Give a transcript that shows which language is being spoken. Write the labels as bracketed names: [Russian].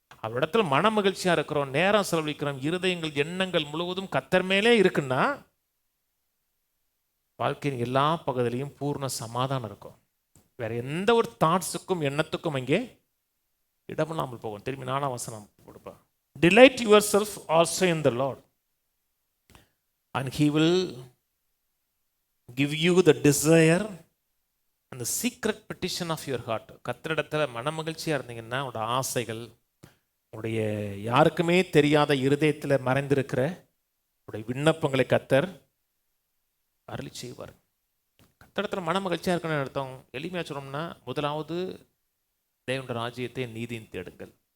[Tamil] அவரிடத்துல மன மகிழ்ச்சியாக இருக்கிறோம், நேரம் செலவழிக்கிறோம், இருதயங்கள் எண்ணங்கள் முழுவதும் கர்த்தர் மேலே இருக்குன்னா வாழ்க்கையின் எல்லா பகுதியிலையும் பூர்ண சமாதானம் இருக்கும். வேற எந்த ஒரு தாட்ஸுக்கும் எண்ணத்துக்கும் அங்கே இடமில்லாமல் போகும். திரும்பி 4ஆம் வசனம் கொடுப்பேன். [English] Delight yourself also in the Lord, and He will give you the desire and the secret petition of your heart. [Tamil] கர்த்தரிடத்துல மன மகிழ்ச்சியாக இருந்தீங்கன்னா உங்களோட ஆசைகள், உங்களுடைய யாருக்குமே தெரியாத இருதயத்தில் மறைந்திருக்கிற உங்களுடைய விண்ணப்பங்களை கர்த்தர் அருளி செய்வார். கர்த்தரிடத்துல மன மகிழ்ச்சியாக இருக்கணும்னு அர்த்தம். எளிமையாக சொன்னோம்னா முதலாவது தேவனுடைய ராஜ்யத்தை நீதியின் தேடுங்கள்.